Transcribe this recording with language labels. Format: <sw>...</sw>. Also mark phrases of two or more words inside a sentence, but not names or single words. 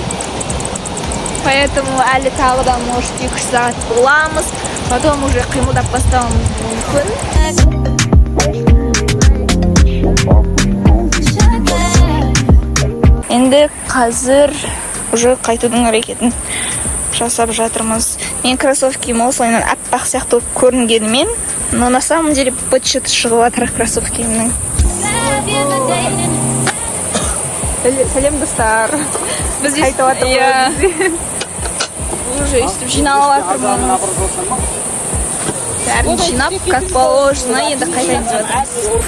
<kk>Поэтому әлі тағы да может 2 сағат боламыз,</kk> <ru>потом уже</ru> <kk>қимылдап бастауымыз мүмкін. Енді қазір уже қайтудың әрекетін жасап жатырмыз. Мен кроссовким осылайынан аппақ сияқты болып көрінгенімен,</kk> <ru>но на самом деле</ru> <kk>быт-шыт шығып жатыр кроссовкимнің. Сәлем достар. Біз қайтып жатырмыз. Уже өйстіп жиналып жатырмыз. Бәрін жинап,</kk> <ru>как положено,</ru> <kk>енді қайтаймыз жатырмыз.</kk>